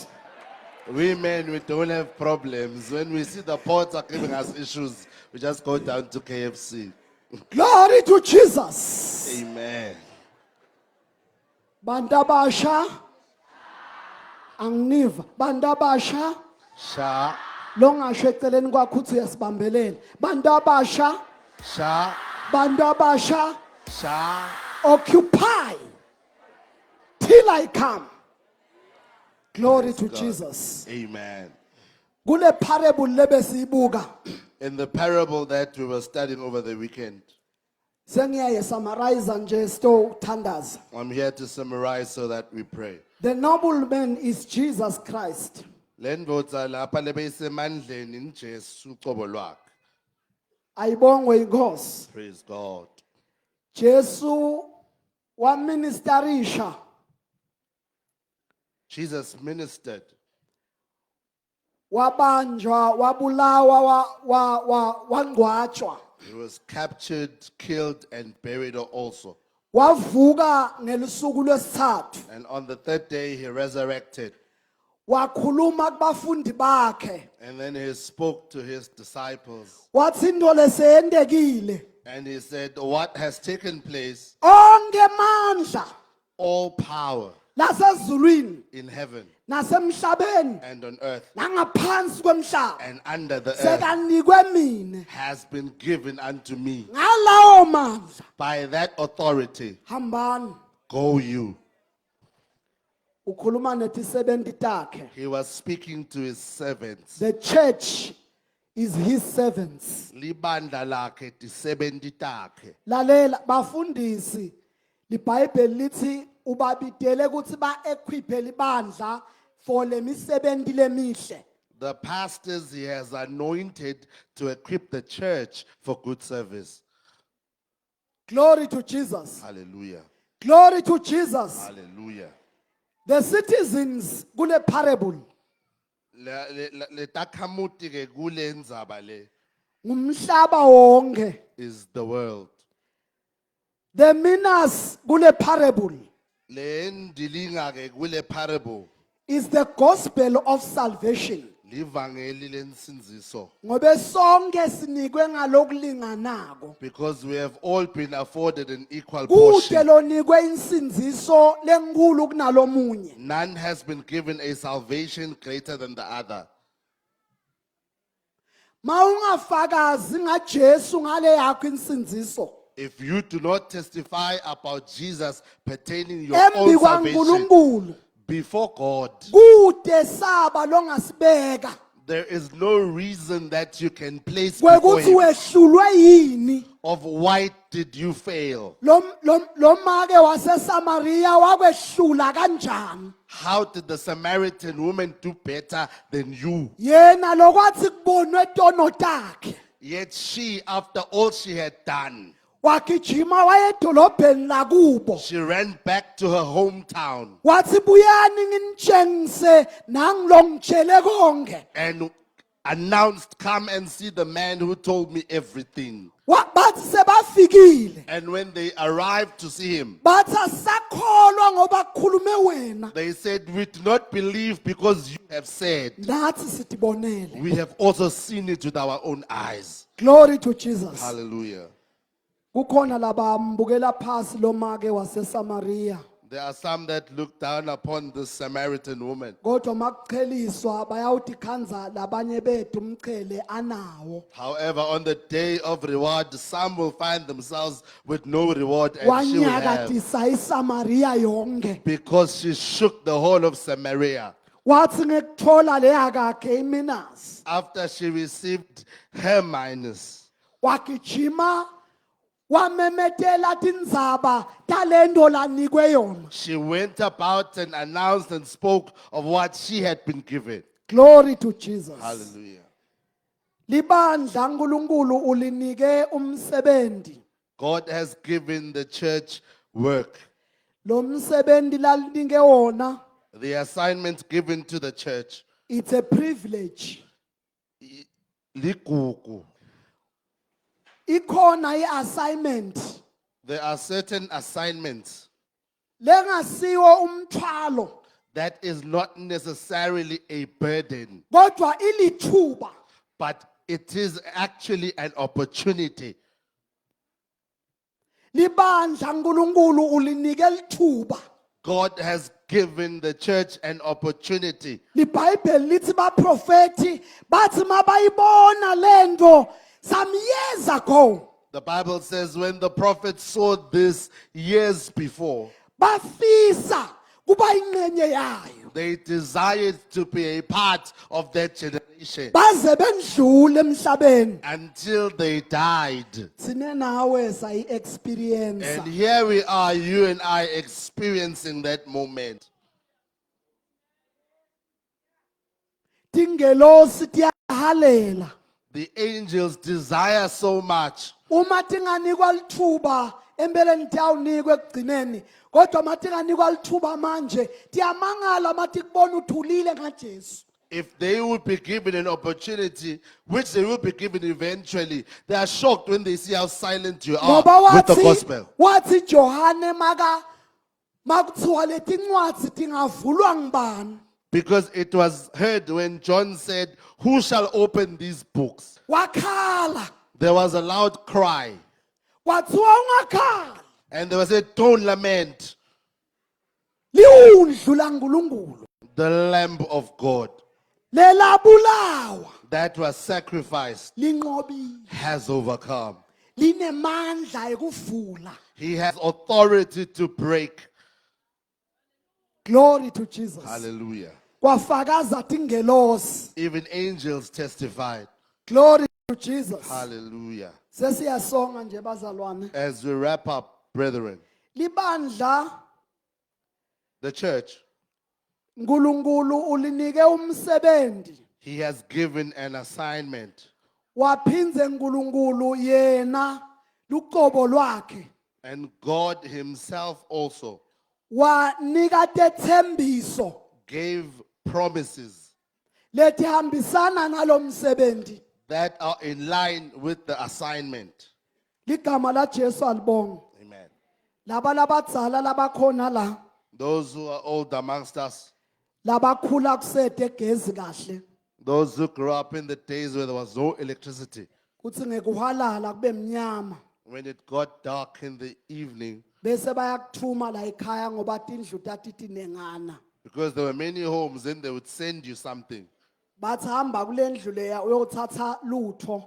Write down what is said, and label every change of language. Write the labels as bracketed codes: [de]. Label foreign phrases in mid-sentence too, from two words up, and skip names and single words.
[en] We men, we don't have problems. When we see the pots are giving us issues, we just go down to KFC. Glory to Jesus. Amen. [zu] Bandabasha angniva bandabasha Sha, longasho eceleni kwakho uthi uyasibambelela bandabasha sha, bandabasha sha. [en] occupy till I come. Glory to God. Jesus. Amen. [ss] Kule parable lebesibuka [en] In the parable that we were studying over the weekend, [ss] sengiyaye summarize nje sto thandaza. [en] I'm here to summarize so that we pray. The nobleman is Jesus Christ. [ss] Lendvodza lapha lebeyisemandleni njesu uqobo lwakhe. Ayibongwe inkosi. [en] Praise God. [ss] Jesu wa ministerisha [en] Jesus ministered. [ss] wabanjwa wabulawa wangcwatshwa [en] He was captured, killed, and buried also. [ss] wavuka ngelisuku lwesithathu [en] And on the third day, he resurrected. [ss] wakhuluma kubafundi bakhe [en] And then he spoke to his disciples. [ss] wathi into leseyendekile [en] And he said, what has taken place, [ss] onke mandla [en] all power [ss] lasezulwini [en] in heaven [ss] nasemhlabeni [en] and on earth [ss] nangaphansi kwemhlaba [en] and under the earth [ss] sekanikwe mina [en] has been given unto me. [ss] ngalawo mandla [en] By that authority, [ss] hambani [en] go you. [ss] ukhuluma netisebenti takhe. [en] He was speaking to his servants. The church is his servants. [ss] Libandla lakhe tisebenti takhe. Lalela bafundisi libhayibheli lithi ubabidele ukuthi ba-equiphe libandla for le misebenti lemihle. [en] The pastors he has anointed to equip the church for good service. Glory to Jesus. Hallelujah. Glory to Jesus. Hallelujah. The citizens kule parable [ss] Le takhamuti ke kule ndzaba le ngumhlaba wonke. [en] is the world. The minas kule parable [ss] Le ndilinga ke kule parable [en] is the gospel of salvation. [ss] livangeli lensinziso. Ngobe sonke sinikwe ngalokulinganako. [en] Because we have all been afforded an equal [ss] Kude [en] portion. [ss] lonikwe insinziso lenkulu kunalomunye. [en] None has been given a salvation greater than the other. [ss] Maungafakazi ngaJesu ngale yakho insinziso. [en] If you do not testify about Jesus pertaining your own [ss] Embi [en] salvation [ss] kwaNkulunkulu [en] before God, [ss] kude saba longasibeka. [en] there is no reason that you can place before [ss] Kwekuthi [en] him [ss] wehlulwe yini? [en] of why did you fail? [ss] Lo make waseSamaria wakwehlula kanjani? [en] How did the Samaritan woman do better than you? [ss] Yena lokwathi kubonwe tono takhe. [en] Yet she, after all she had done, [ss] Wagijima wayedolobheni lakubo. [en] she ran back to her hometown [ss] Wathi buyani nginitshengise nangilongitshele konke. [en] and announced, come and see the man who told me everything. [ss] Bathi sebafikile. [en] And when they arrived to see him, [ss] Bathi asakholwa ngoba kukhulume wena. [en] they said, we do not believe because you have said. [ss] Nathi sitibonele. [en] We have also seen it with our own eyes. Glory to Jesus. Hallelujah. [ss] Kukhona labambukela phasi lo make waseSamaria. [en] There are some that look down upon the Samaritan woman. [ss] Kodwa makucheliswa bayawuthi khanza labanye bethu umchele anawo. [en] However, on the day of reward, some will find themselves with no reward and she will have, [ss] Wanyakatisa iSamaria yonke. [en] because she shook the whole of Samaria. [ss] Wathi ngekuthola leya kakhe iminas. [en] After she received her minus, [ss] Wagijima wamemetela tindzaba talento lanikwe yona. [en] she went about and announced and spoke of what she had been given. Glory to Jesus. Hallelujah. [ss] Libandla uNkulunkulu ulinike umsebenzi. [en] God has given the church work. [ss] Lo msebenzi lalinike wona, [en] The assignment given to the church. it's a privilege. [ss] Ligugu. Ikhona iassignment [en] There are certain assignments [ss] lengasiwo umthwalo [en] that is not necessarily a burden, [ss] kodwa ilithuba. [en] but it is actually an opportunity. [ss] Libandla uNkulunkulu ulinike lithuba. [en] God has given the church an opportunity. [ss] LiBhayibheli lithi baprofeti bathi mabayibona lento [en] some years ago The Bible says when the prophets saw this years before, [ss] bafisa kuba ingcenye yayo. [en] they desired to be a part of that generation [ss] Baze bendlule emhlabeni. [en] until they died. [ss] Sine nawe sayi-experience. [en] And here we are, you and I, experiencing that moment. [ss] Tingelosi tiyahalela. [en] The angels desire so much. [ss] Uma tinganikwa lithuba empeleni tiyawunikwa ekugcineni. Kodwa matinganikwa lithuba manje tiyamangala mathi kubona uthulile ngaJesu. [en] If they would be given an opportunity, which they will be given eventually, they are shocked when they see how silent you are [ss] Ngoba [en] with the gospel. [ss] wathi Johane makuthiwa leti ncwadi tingavulwa ngibani? [en] Because it was heard when John said, who shall open these books? [ss] Wakhala. [en] There was a loud cry. [ss] kwathiwa ungakhali [en] And there was a don't lament, [ss] liwundlu laNkulunkulu [en] the Lamb of God [ss] lelabulawa [en] that was sacrificed [ss] linqobile [en] has overcome. [ss] linemandla ekuvula. [en] He has authority to break. Glory to Jesus. Hallelujah. [ss] Kwafakaza tingelosi. [en] Even angels testified. Glory to Jesus. Hallelujah. [ss] Sesiyasonga nje bazalwane. [en] As we wrap up, brethren, [ss] Libandla [en] the church, [ss] uNkulunkulu ulinike umsebenzi. [en] he has given an assignment. [ss] Waphinze uNkulunkulu yena luqobo lwakhe. [en] And God himself also [ss] Wanika tethembiso [en] gave promises [ss] lethi hambisana nalomsebenzi. [en] that are in line with the assignment. [ss] Ligama la Jesu alibonga. [en] Amen. [ss] Laba labadzala labakhona la, [en] Those who are old amongst us, [ss] labakhula kusede gezi kahle. [en] those who grew up in the days where there was no electricity, [ss] Kuthi ngekuhalala kube mnyama. [en] when it got dark in the evening, [ss] Bese bayakuthuma la ekhaya ngoba tindlu tatiti nengana. [en] because there were many homes, then they would send you something. [ss] Bathi hamba kule ndlu leya uyothatha lutho